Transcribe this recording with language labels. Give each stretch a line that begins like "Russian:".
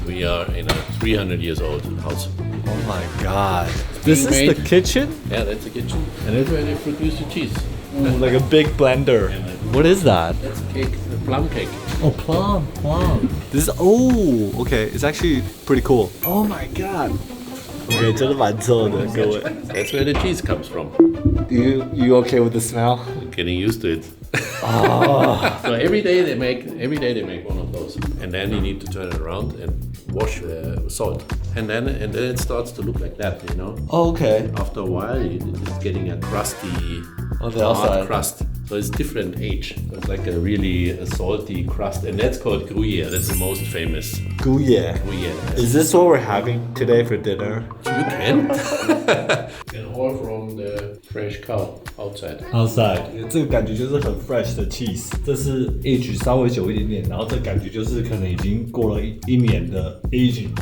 English: We are in a 300 years old house. Oh my god. This is made- the kitchen? Yeah, that's the kitchen. And that's where they produce the cheese. Like a big blender. What is that? That's a cake, a plum cake. Oh, plum. This is, oh, okay. It's actually pretty cool. Oh my god.
Chinese: Okay, 真的蛮臭的，各位。
English: That's where the cheese comes from. You okay with the smell? Getting used to it. So every day they make one of those, and then you need to turn it around and wash salt, and then it starts to look like that, you know. Oh, okay. After a while, it's getting a crusty, On the hard outside. crust. So it's different age. So it's like a really salty crust, and that's called Gruyere. That's the most famous Gruyere. Gruyere. Is this what we're having today for dinner? You can. And all from the fresh cow outside.
Chinese: Outside，这个感觉就是很 fresh 的 cheese，这是 age 稍微久一点点，然后这感觉就是可能已经过了一年的 aging。